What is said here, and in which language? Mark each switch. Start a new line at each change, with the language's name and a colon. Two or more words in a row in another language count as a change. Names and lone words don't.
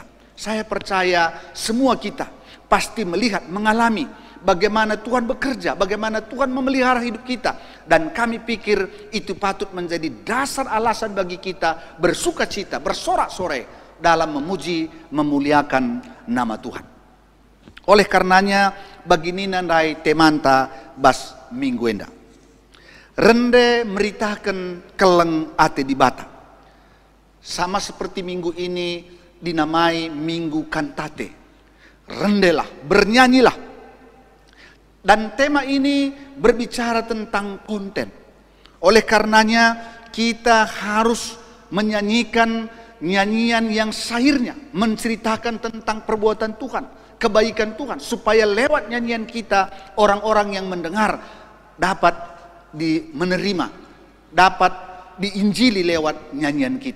Indonesian: Saya percaya semua kita pasti melihat, mengalami bagaimana Tuhan bekerja, bagaimana Tuhan memelihara hidup kita. Dan kami pikir itu patut menjadi dasar alasan bagi kita bersukacita, bersorak-sorai dalam memuji, memuliakan nama Tuhan. Oleh karenanya,
Batak Karo: bagi Nina Rai Temanta bas minggu enda, rende meritakan keleng ate di bata.
Indonesian: Sama seperti minggu ini dinamai Minggu Kantate. Rendelah, bernyanyilah. Dan tema ini berbicara tentang konten. Oleh karenanya kita harus menyanyikan nyanyian yang syairnya menceritakan tentang perbuatan Tuhan, kebaikan Tuhan, supaya lewat nyanyian kita orang-orang yang mendengar dapat menerima, dapat diinjili lewat nyanyian kita.